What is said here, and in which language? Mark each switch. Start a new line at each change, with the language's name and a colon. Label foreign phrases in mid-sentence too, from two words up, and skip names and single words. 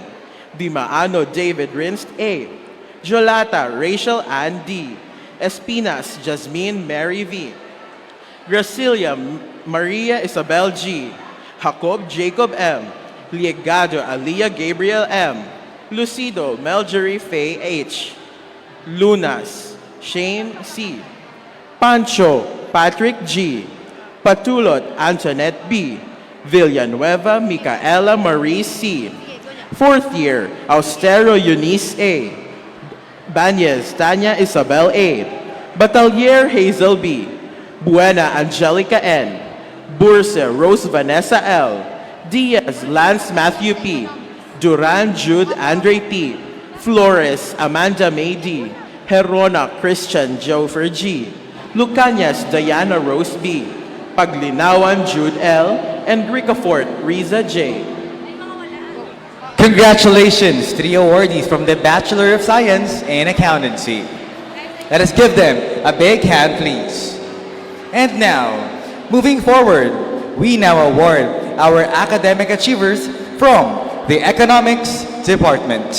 English: Dimaano David Rinst A. Jolata Rachel Ann D. Espinas Jasmine Mary V. Gracilia Maria Isabel G. Jacob Jacob M. Liegado Aliyah Gabriel M. Lucido Melgery Faye H. Lunas Shane C. Pancho Patrick G. Patulot Antoinette B. Villanueva Micaela Marie C. Fourth year, Austero Eunice A. Banyes Tanya Isabel A. Batalier Hazel B. Buena Angelica N. Burse Rose Vanessa L. Diaz Lance Matthew P. Duran Jude Andre P. Flores Amanda May D. Herona Christian Jofer G. Lucanias Diana Rose B. Paglinawan Jude L. and Ricafort Riza J. Congratulations to the awardees from the Bachelor of Science in Accountancy. Let us give them a big hand, please. And now, moving forward, we now award our academic achievers from the Economics Department.